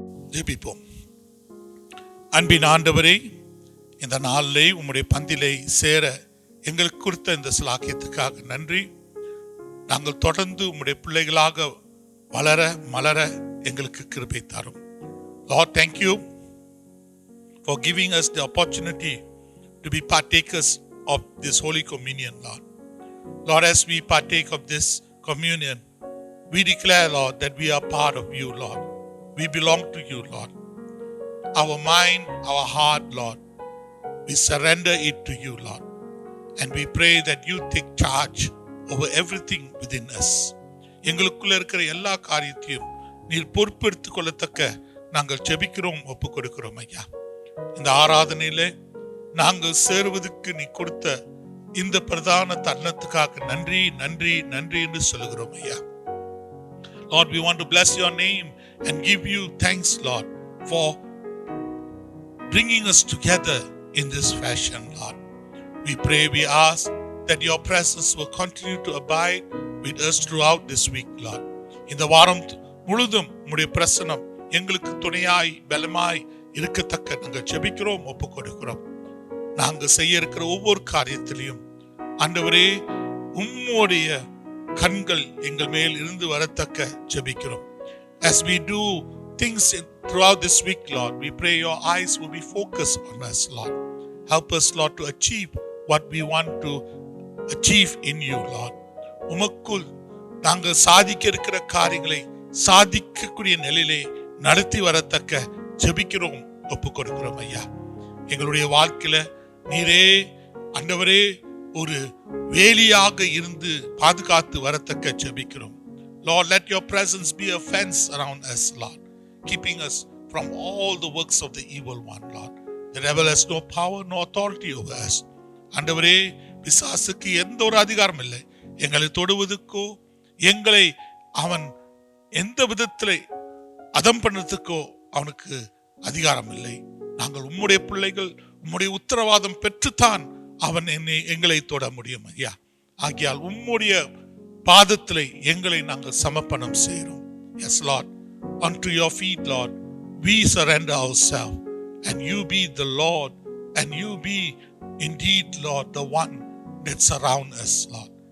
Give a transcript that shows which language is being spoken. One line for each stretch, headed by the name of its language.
Tamil: ஜெபிப்போம். அன்பின் ஆண்டவரே, இந்த நாளிலே உம்முடைய பந்திலே சேர எங்களுக்கு கொடுத்த இந்த சிலாக்கியத்துக்காக நன்றி. நாங்கள் தொடர்ந்து உம்முடைய பிள்ளைகளாக வளர மலர எங்களுக்கு கிருபை தாரும்.
English: Lord, thank you for giving us the opportunity to be partakers of this Holy Communion, Lord. Lord, as we partake of this communion, we declare, Lord, that we are part of you, Lord. We belong to you, Lord. Our mind, our heart, Lord, we surrender it to you, Lord. And we pray that you take charge over everything within us.
Tamil: எங்களுக்குள்ள இருக்கிற எல்லா காரியத்தையும் நீர் பொறுப்பெடுத்துக் கொள்ளத்தக்க நாங்கள் ஜெபிக்கிறோம், ஒப்புக் கொடுக்கிறோம் ஐயா. இந்த ஆராதனையில நாங்கள் சேருவதற்கு நீ கொடுத்த இந்த பிரதான தருணத்துக்காக நன்றி நன்றி நன்றி என்று சொல்லுகிறோம் ஐயா.
English: Lord, we want to bless your name and give you thanks, Lord, for bringing us together in this fashion, Lord. We pray, we ask that your presence will continue to abide with us throughout this week, Lord.
Tamil: இந்த வாரம் முழுதும் உம்முடைய பிரசன்னம் எங்களுக்கு துணையாய் பலமாய் இருக்கத்தக்க நாங்கள் ஜெபிக்கிறோம், ஒப்புக் கொடுக்கிறோம். நாங்கள் செய்ய இருக்கிற ஒவ்வொரு காரியத்திலையும் ஆண்டவரே உம்முடைய கண்கள் எங்கள் மேல் இருந்து வரத்தக்க ஜெபிக்கிறோம்.
English: As we do things throughout this week, Lord, we pray your eyes will be focused on us, Lord. Help us, Lord, to achieve what we want to achieve in you, Lord.
Tamil: உமக்குள் நாங்கள் சாதிக்க இருக்கிற காரியங்களை சாதிக்கக்கூடிய நிலையிலே நடத்தி வரத்தக்க ஜெபிக்கிறோம், ஒப்புக் கொடுக்கிறோம் ஐயா. எங்களுடைய வாழ்க்கையில நீரே ஆண்டவரே ஒரு வேலியாக இருந்து பாதுகாத்து வரத்தக்க ஜெபிக்கிறோம்.
English: Lord, let your presence be a fence around us, Lord, keeping us from all the works of the evil one, Lord. The devil has no power, no authority over us.
Tamil: ஆண்டவரே, பிசாசுக்கு எந்த ஒரு அதிகாரம் இல்லை எங்களை தொடுவதற்கோ எங்களை அவன் எந்த விதத்திலே அதம் பண்ணதுக்கோ அவனுக்கு அதிகாரம் இல்லை. நாங்கள் உம்முடைய பிள்ளைகள், உம்முடைய உத்தரவாதம் பெற்றுத்தான் அவன் எங்களை தொட முடியும் ஐயா. ஆகியால் உம்முடைய பாதத்திலே எங்களை நாங்கள் சமர்ப்பணம் செய்கிறோம்.
English: Yes, Lord, unto your feet, Lord, we surrender ourselves, and you be the Lord, and you be indeed, Lord, the one that surround us, Lord.